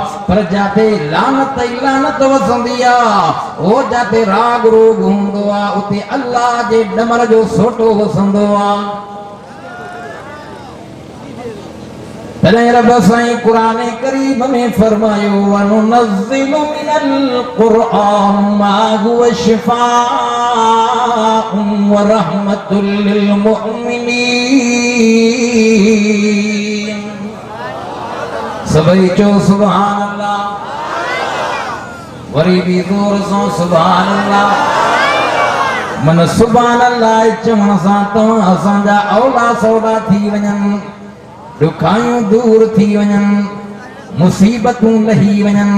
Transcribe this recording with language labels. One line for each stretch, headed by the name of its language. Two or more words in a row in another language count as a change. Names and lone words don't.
Sindhi: पर जिते लानत ई लानत वसंदी आहे, ओ जिते राग रोग हूंदो आहे उते अल्लाह जे ॾमर जो सोटो वसंदो आहे। तॾहिं रब साईं क़ुरान करीम में फरमायो,
Arabic: وننزل من القرآن ما هو شفاء ورحمة للمؤمنين.
Sindhi: सभई चो
Arabic: سبحان الله,
Sindhi: वरी भी ज़ोर सां
Arabic: سبحان الله.
Sindhi: मन
Arabic: سبحان الله
Sindhi: चवण सां तव्हां असांजा औला सौला थी वञनि, दुखायूं दूर थी वञनि, मुसीबतूं लही वञनि।